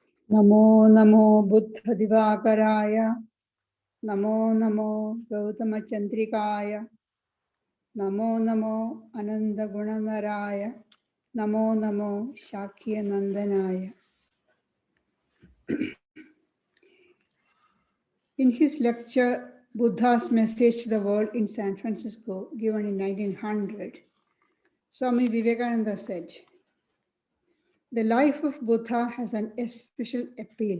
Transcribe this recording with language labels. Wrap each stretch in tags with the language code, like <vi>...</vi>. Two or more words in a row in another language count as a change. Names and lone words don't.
<pi>Namo Namo Buddha Divakaraya. Namo Namo Gautama Chandrikaya. Namo Namo Ananda Gunanaraya. Namo Namo Shakya Nandanaya.</pi> <en>In his lecture, Buddha's Message to the World in San Francisco, given in 1900, Swami Vivekananda said, "The life of Buddha has an especial appeal.</en>